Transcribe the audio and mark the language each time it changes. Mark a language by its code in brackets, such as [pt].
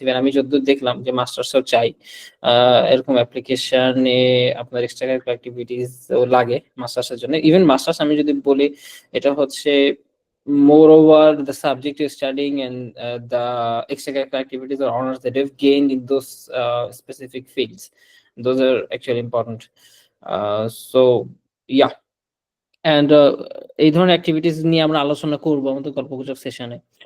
[bn] Even আমি যতদূর দেখলাম যে মাস্টার্সও চাই এরকম অ্যাপ্লিকেশনে আপনার এক্সট্রা কারিকুলার অ্যাক্টিভিটিস লাগে মাস্টার্সের জন্য। ইভেন মাস্টার্স আমি যদি বলি, এটা হচ্ছে [en] moreover the subject you're studying and the extracurricular activities or honors that you've gained in those specific fields, those are actually important. So yeah, and [bn] এই ধরনের অ্যাক্টিভিটিস নিয়ে আমরা আলোচনা করবো আমাদের গল্পগুজব সেশনে।